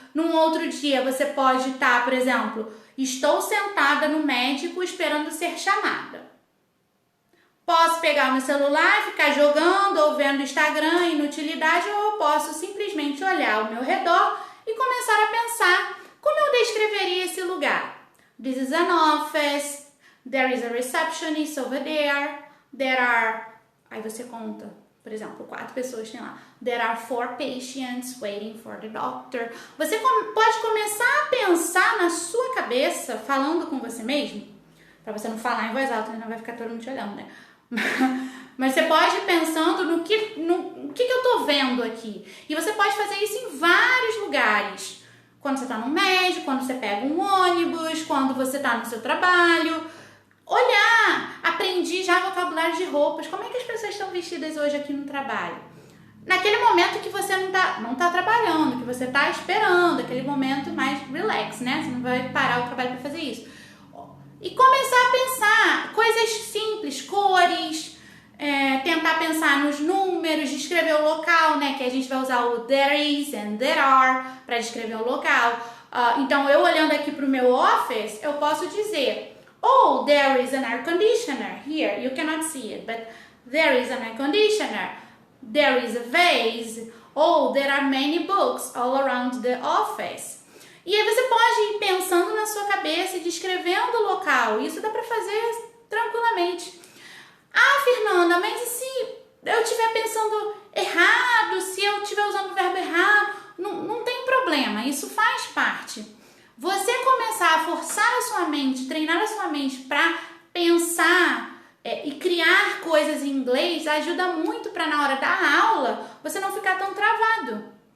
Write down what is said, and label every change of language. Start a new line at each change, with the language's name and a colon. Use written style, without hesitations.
Portuguese: Num outro dia, você pode estar, por exemplo, estou sentada no médico esperando ser chamada. Posso pegar o meu celular e ficar jogando ou vendo Instagram, inutilidade, ou eu posso simplesmente olhar ao meu redor e começar a pensar como eu descreveria esse lugar.
English: This is an office, there is a receptionist over there, there are...
Portuguese: Aí você conta, por exemplo, 4 pessoas tem lá.
English: There are 4 patients waiting for the doctor.
Portuguese: Você pode começar a pensar na sua cabeça, falando com você mesmo, para você não falar em voz alta, não vai ficar todo mundo te olhando, né? Mas você pode ir pensando no que eu tô vendo aqui. E você pode fazer isso em vários lugares. Quando você tá no médico, quando você pega um ônibus, quando você tá no seu trabalho. Olhar, aprendi já vocabulário de roupas. Como é que as pessoas estão vestidas hoje aqui no trabalho? Naquele momento que você não tá trabalhando, que você tá esperando, aquele momento mais relax, né? Você não vai parar o trabalho para fazer isso. E começar a pensar coisas simples, cores, tentar pensar nos números, descrever o local, né? Que a gente vai usar o there is and there are para descrever o local. Então, eu olhando aqui para o meu office, eu posso dizer,
English: oh, there is an air conditioner here. You cannot see it, but there is an air conditioner. There is a vase. Oh, there are many books all around the office.
Portuguese: E aí você pode ir pensando na sua cabeça e descrevendo o local. Isso dá para fazer tranquilamente. Fernanda, mas e se eu estiver pensando errado, se eu estiver usando o verbo errado? Não tem problema, isso faz parte. Você começar a forçar a sua mente, treinar a sua mente para pensar e criar coisas em inglês ajuda muito para na hora da aula você não ficar tão travado.